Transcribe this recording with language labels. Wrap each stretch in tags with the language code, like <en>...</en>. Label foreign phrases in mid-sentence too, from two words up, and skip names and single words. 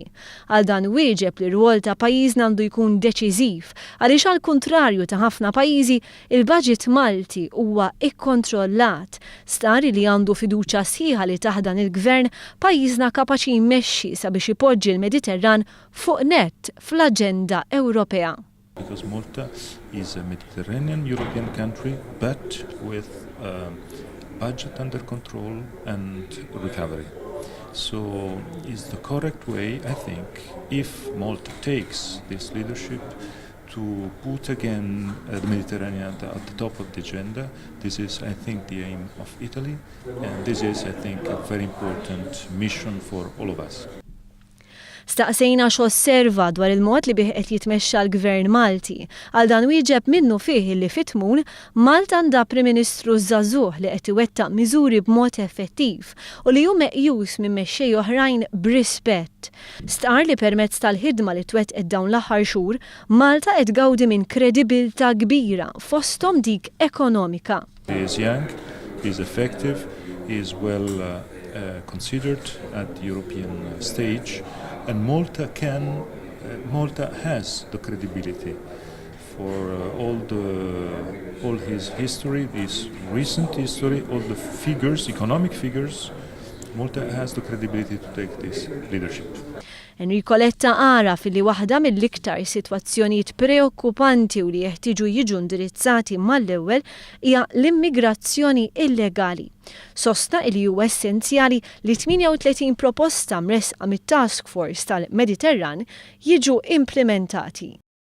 <mt>Għal dan wieġeb li r-rwol ta' pajjiżna għandu jkun deċiżiv għaliex għal kuntrarju ta' ħafna pajjiżi il-budget Malti huwa ikkontrollat. Stqarr li għandu fiduċja sħiħa li taħdan il-Gvern pajjiżna kapaċi jmexxi sabiex ipoġġi l-Mediterran fuq nett fl-Aġenda Ewropea.</mt> <en>Because Malta is a Mediterranean European country, but with budget under control and recovery. So is the correct way, I think, if Malta takes this leadership to put again the Mediterranean at the top of the agenda. This is, I think, the aim of Italy, and this is, I think, a very important mission for all of us.</en> <mt>Staqsejna x'osserva dwar il-mod li bih qed jitmexxa l-Gvern Malti. Għal dan wieġeb minnu fih li fit-tmur Malta għandha Prim Ministru żagħżugħ li qed iwettaq miżuri b'mod effettiv u li hu meqjus minn mexxej oħrajn b'rispett. Stqarr li permezz tal-ħidma li twettqet dawn l-aħħar xhur, Malta qed tgawdi minn kredibiltà kbira fosthom dik ekonomika.</mt> <en>He is young, he is effective, he is well considered at the European stage. And Malta has the credibility for all his history, his recent history, all the figures, economic figures. Malta has the credibility to take this leadership.</en> <mt>Enrico Letta ara fil-li waħda mill-iktar sitwazzjonijiet preokkupanti u li jeħtieġu jiġu indirizzati mal-ewwel hija l-immigrazzjoni illegali. Sostna li huwa essenzjali li 38 proposta mresqa mit-Task Force tal-Mediterran jiġu implementati.</mt>